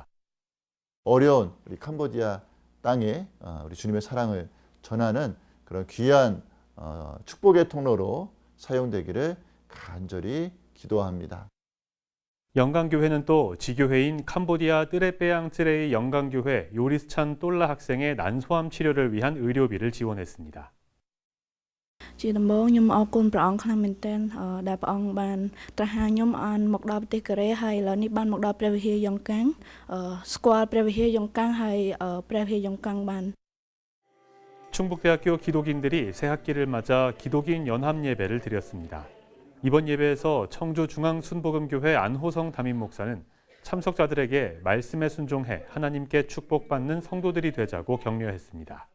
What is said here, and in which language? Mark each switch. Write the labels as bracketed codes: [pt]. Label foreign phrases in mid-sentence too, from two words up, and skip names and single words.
[ko] 어려운 우리 캄보디아 땅에 우리 주님의 사랑을 전하는 그런 귀한 축복의 통로로 사용되기를 간절히 기도합니다. 영광교회는 또 지교회인 캄보디아 뜨레빼양 쯔레이 영광교회 요리스찬 똘라 학생의 난소암 치료를 위한 의료비를 지원했습니다. [km] ជាដំបូងខ្ញុំអរគុណព្រះអង្គខ្លាំងមែនទែនដែលព្រះអង្គបានត្រាស់ហៅខ្ញុំបានមកដល់ប្រទេសកូរ៉េហើយឥឡូវនេះបានមកដល់ព្រះវិហារយ៉ុងកាំងស្គាល់ព្រះវិហារយ៉ុងកាំងហើយព្រះវិហារយ៉ុងកាំងបាន [ko] 충북대학교 기독인들이 새학기를 맞아 기독인 연합 예배를 드렸습니다. 이번 예배에서 청주 중앙순복음교회 안호성 담임 목사는 참석자들에게 말씀에 순종해 하나님께 축복받는 성도들이 되자고 격려했습니다.